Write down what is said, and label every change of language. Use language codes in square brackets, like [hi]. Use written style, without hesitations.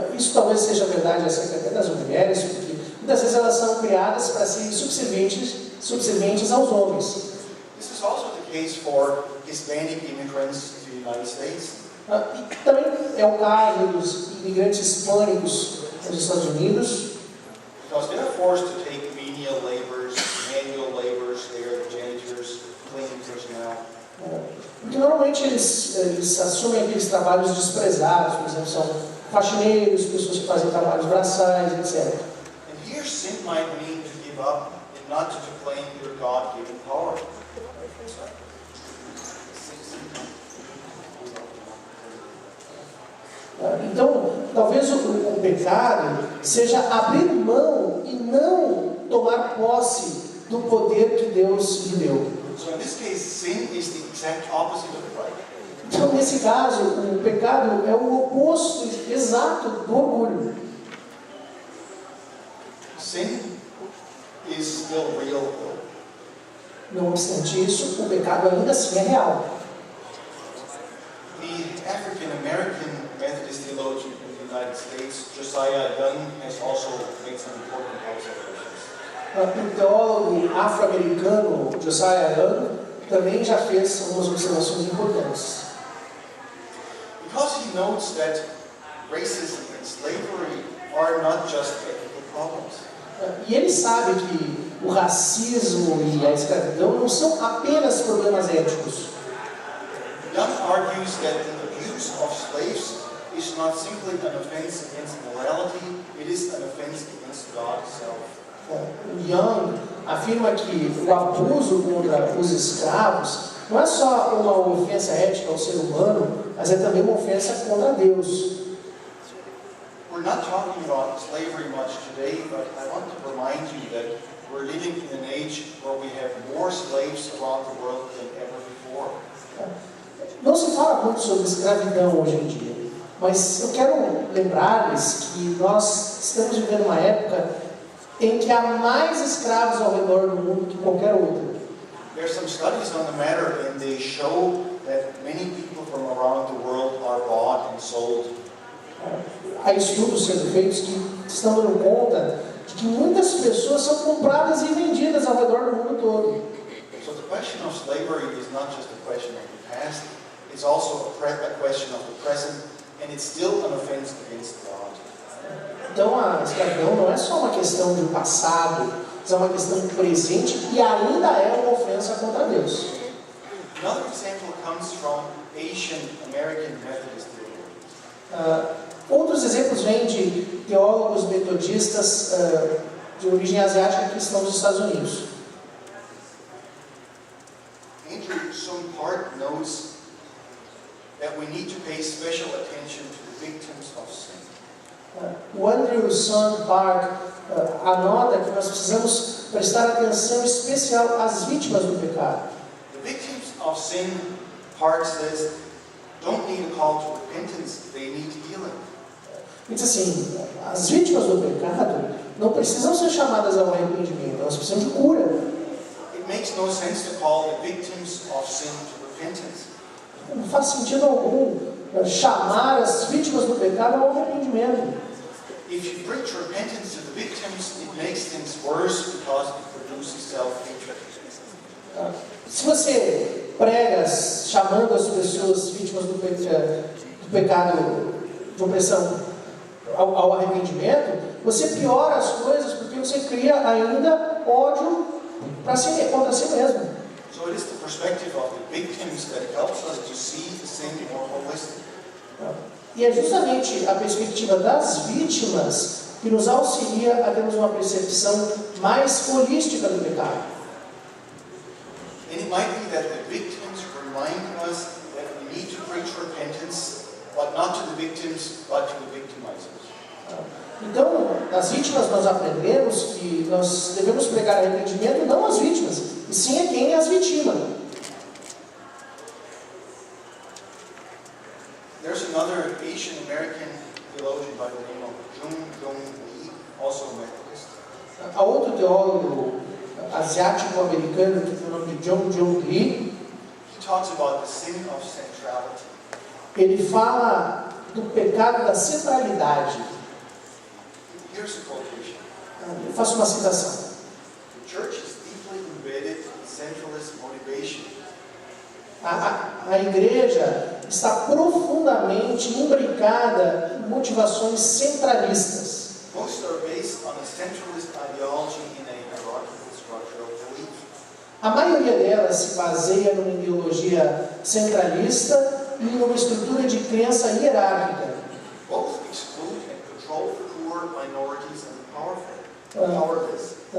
[pt] Isso talvez seja verdade acerca das mulheres, porque muitas vezes elas são criadas para serem subservientes aos homens. [en] This is also the case for Hispanic immigrants to the United States. [pt] E também é o caso dos imigrantes hispânicos nos Estados Unidos, [en] Because they are forced to take menial labors, manual labors, they are the janitors, cleaning personnel. [pt] porque normalmente eles assumem aqueles trabalhos desprezados, por exemplo, são faxineiros, pessoas que fazem trabalhos braçais, etc. [en] And here sin might mean to give up and not to claim your God-given power. [pt] Então, talvez o pecado seja abrir mão e não tomar posse do poder que Deus lhe deu. [en] So in this case, sin is the exact opposite of pride. [pt] Então, nesse caso, o pecado é o oposto exato do orgulho. [en] Sin is still real though. [pt] Não obstante isso, o pecado ainda assim é real. [en] The African American Methodist theologian in the United States, Josiah Young, has also made some important observations. [pt] O teólogo afro-americano Josiah Young também já fez algumas observações importantes. [en] Because he notes that racism and slavery are not just ethical problems. [pt] E ele sabe que o racismo e a escravidão não são apenas problemas éticos. [en] Young argues that the abuse of slaves is not simply an offense against morality, it is an offense against God Himself. [pt] O Young afirma que o abuso contra os escravos não é só uma ofensa ética ao ser humano, mas é também uma ofensa contra Deus. [en] We're not talking about slavery much today, but I want to remind you that we're living in an age where we have more slaves around the world than ever before. [pt] Não se fala muito sobre escravidão hoje em dia, mas eu quero lembrar-lhes que nós estamos vivendo uma época em que há mais escravos ao redor do mundo que qualquer outra. [en] There are some studies on the matter, and they show that many people from around the world are bought and sold. [pt] Há estudos sendo feitos que estão dando conta de que muitas pessoas são compradas e vendidas ao redor do mundo todo. [en] So the question of slavery is not just a question of the past, It's also a question of the present, and it's still an offense against God. [pt] Então a escravidão não é só uma questão do passado, mas é uma questão do presente e ainda é uma ofensa contra Deus. [en] Another example comes from Asian American Methodist theologians. [pt] Outros exemplos vêm de teólogos metodistas de origem asiática que estão nos Estados Unidos. [en] Andrew Sun Park knows that we need to pay special attention to the victims of sin. [pt] O Andrew Sun Park anota que nós precisamos prestar atenção especial às vítimas do pecado. [en] The victims of sin, Park says, don't need a call to repentance, they need healing. [pt] Diz assim, as vítimas do pecado não precisam ser chamadas ao arrependimento, elas precisam de cura. [en] It makes no sense to call the victims of sin to repentance. [pt] Não faz sentido algum chamar as vítimas do pecado ao arrependimento. [en] If you preach repentance to the victims, it makes things worse because it produces self-hatred. [pt] Se você prega chamando as pessoas vítimas do pecado de opressão ao arrependimento, você piora as coisas porque você cria ainda ódio contra si mesmo. [en] So it is the perspective of the victims that helps us to see sin more holistic. [pt] E é justamente a perspectiva das vítimas que nos auxilia a termos uma percepção mais holística do pecado. [en] And it might be that the victims remind us that we need to preach repentance, but not to the victims, but to the victimizers. [pt] Então, nas vítimas nós aprendemos que nós devemos pregar arrependimento não às vítimas, e sim a quem as vitima. [en] There's another Asian American theologian by the name of Jung Jung Lee, also a Methodist. [pt] Há outro teólogo asiático-americano que tem o nome de Jung Jung Lee. [en] He talks about the sin of centrality. [pt] Ele fala do pecado da centralidade. [en] Here's a quotation. [pt] Eu faço uma citação. [en] The church is deeply embedded in centralist motivation. [pt] A igreja está profundamente imbricada em motivações centralistas. [en] Most are based on a centralist ideology in a hierarchical structure of belief. [pt] A maioria delas se baseia numa ideologia centralista e numa estrutura de crença hierárquica. [en] Both exclude and control the poor, minorities, and the powerless.